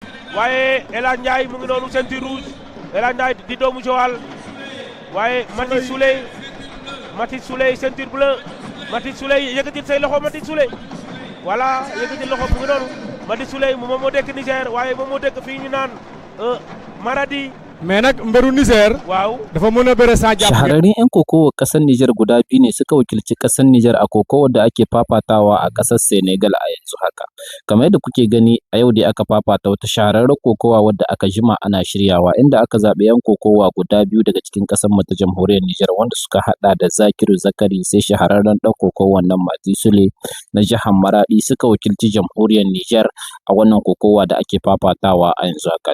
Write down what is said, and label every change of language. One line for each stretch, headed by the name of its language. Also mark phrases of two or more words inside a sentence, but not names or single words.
Wolof: waaye El Hadj Ndiaye mu ngi noonu
French: ceinture rouge
Wolof: El Hadj Ndiaye di doomu Joal waaye Mathis Souley
French: ceinture bleu
Wolof: Mathis Souley yëkkatil say loxo Mathis Souley voilà yëkkatil loxo mu ngi noonu Mathis Souley moom moo dëkk Niger waaye moom moo dëkk fii ñu naan Maradi. mais nag mberu Niger waaw dafa mën a bëre sa jàpp.
Hausa: Shahararrun 'yan kokowa ƙasar Nijar guda biyu ne suka wakilci ƙasar Nijar a kokowar da ake fafatawa a ƙasar Senegal a yanzu haka. Kamar yadda kuke gani a yau dai aka fafata wata shahararren kokowa wadda aka jima ana shiryawa inda aka zaɓi 'yan kokowa guda biyu daga cikin ƙasar mu ta jamhuriyar Nijar wanda suka haɗa da Zakiru Zakari sai shahararren ɗan kokowar nan Mati Sule na jihar Maradi suka wakilci jamhuriyar Nijar a wannan kokowa da ake fafatawa a yanzu haka.